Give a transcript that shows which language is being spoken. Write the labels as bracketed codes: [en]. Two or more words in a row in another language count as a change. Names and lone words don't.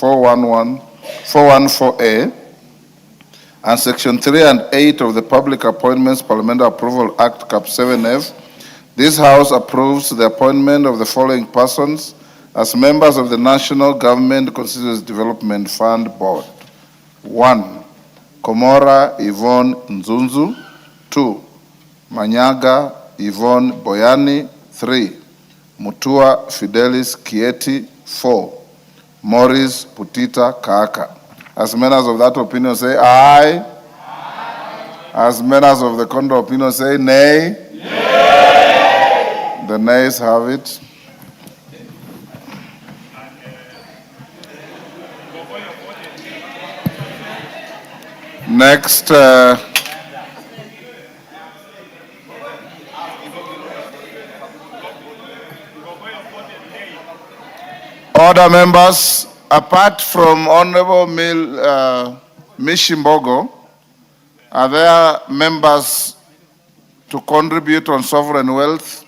[en] 414A, and Section 3 and 8 of the Public Appointments Parliamentary Approval Act Cap 7F, this House approves the appointment of the following persons as members of the National Government Constituency Development Fund Board. 1. Komora Yvonne Nzunzu. 2. Manyaga Yvonne Boyani. 3. Mutua Fidelis Kieti. 4. Morris Putita Kaaka. As members of that opinion say aye. As members of the contrary opinion say nay. The nays have it. Next, order members, apart from Honorable Mishimbogo, are there members to contribute on sovereign wealth?